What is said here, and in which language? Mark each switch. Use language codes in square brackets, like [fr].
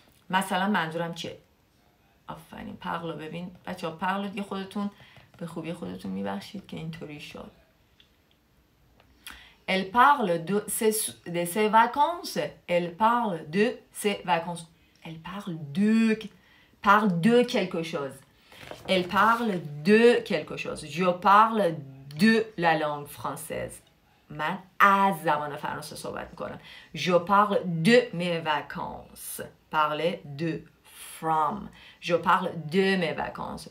[fa] مثلا منظورم چیه؟ آفرین پرلو ببین بچه‌ها پرلو دیگه خودتون به خوبی خودتون میبخشید که اینطوری شد. [fr] Elle parle de ses vacances. Elle parle de ses vacances. Elle parle de quelque chose. Elle parle de quelque chose. Je parle de la langue française. [fa] من از زبان فرانسه صحبت میکنم. [fr] Je parle de mes vacances. Parler de from. Je parle de mes vacances.